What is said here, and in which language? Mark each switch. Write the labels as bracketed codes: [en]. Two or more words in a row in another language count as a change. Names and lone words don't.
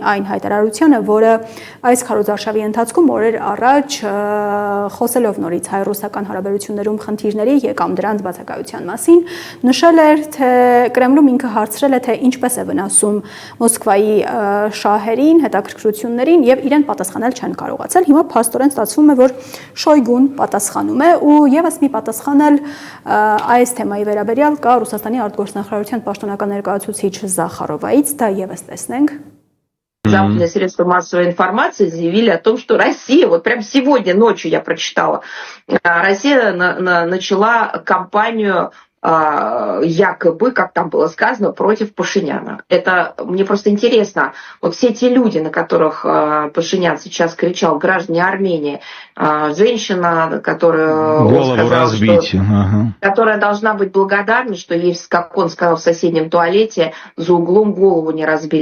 [hy] այն հայտարարությանը, որը այս քարոզարշավի ընթացքում օրեր առաջ խոսելով նորից հայ-ռուսական հարաբերություններում խնդիրների եկամ դրանց բացակայության մասին, նշել էր, թե Կրեմլում ինքը հարցրել է, թե ինչպես է վնասում Մոսկվայի շահերին, հետաքրքրություններին եւ իրեն պատասխանել չեն կարողացել։ Հիմա փաստորեն ստացվում է, որ Շոյգուն պատասխանում է ու եւս մի պատասխան էլ այս թեմայի վերաբերյալ կա Ռուսաստանի արտգործնախարարության պաշտոնական ներկայացուցիչ Զախարովայից, դա եւս տեսնենք։ [ru] Западные средства массовой информации заявили о том, что Россия, вот прям сегодня ночью я прочитала, Россия начала кампанию якобы, как там было сказано, против Пашиняна. Это мне просто интересно. Вот все те люди, на которых Пашинян сейчас кричал, граждане Армении, женщина, которая сказала, что, которая должна быть благодарна, что ей, как он сказал, в соседнем туалете за углом голову не разбили.